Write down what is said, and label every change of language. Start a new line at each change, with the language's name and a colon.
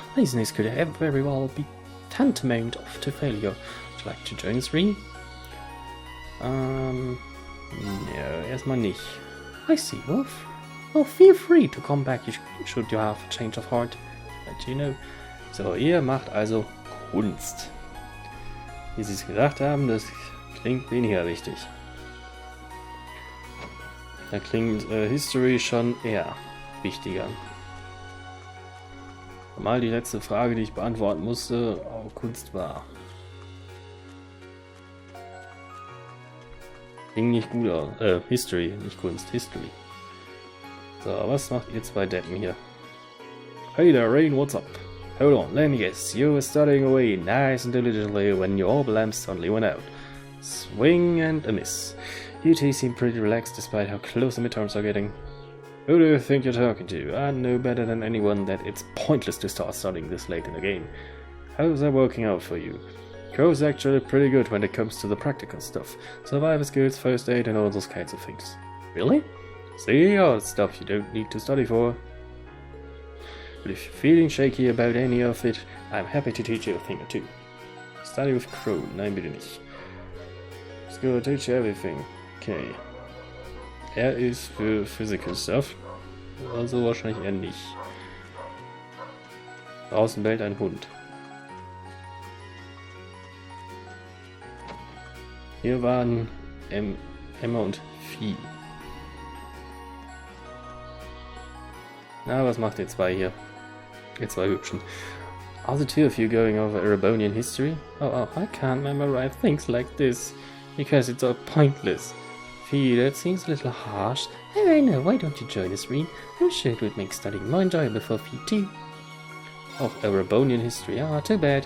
English: Laziness could very well be tantamount to failure. Would you like to join us, Reen? No,
German: erstmal nicht.
English: I see, Wolf. Well, feel free to come back should you have a change of heart. But you know.
German: So, ihr macht also Kunst. Wie sie es gesagt haben, das klingt weniger wichtig. Da klingt History schon eher wichtiger. Mal die letzte Frage, die ich beantworten musste, auch Kunst war. Ging nicht gut aus. History, nicht Kunst, History. So, was macht ihr zwei Deppen hier?
English: Hey there, Rain, what's up? Hold on, let me guess. You were studying away nice and diligently when your orb lamp suddenly went out. Swing and a miss. You two seem pretty relaxed despite how close the midterms are getting. Who do you think you're talking to? I know better than anyone that it's pointless to start studying this late in the game. How's that working out for you? Co's actually pretty good when it comes to the practical stuff. Survivor skills, first aid and all those kinds of things. Really? See, all stuff you don't need to study for. But if you're feeling shaky about any of it, I'm happy to teach you a thing or two. Study with Crow,
German: nein bitte nicht.
English: It's gonna teach you everything. Okay.
German: Er ist für
English: Physical Stuff.
German: Also wahrscheinlich eher nicht. Draußen bellt ein Hund. Hier waren Emma und Vieh. Na, was macht ihr zwei hier? Ihr zwei Hübschen.
English: Are the two of you going over Erebonian history? Oh, I can't memorize things like this, because it's all pointless. Fee, that seems a little harsh. I know, why don't you join us, Reen? I'm sure it would make studying more enjoyable for Fee too. Oh, Erebonian history. Ah, too bad.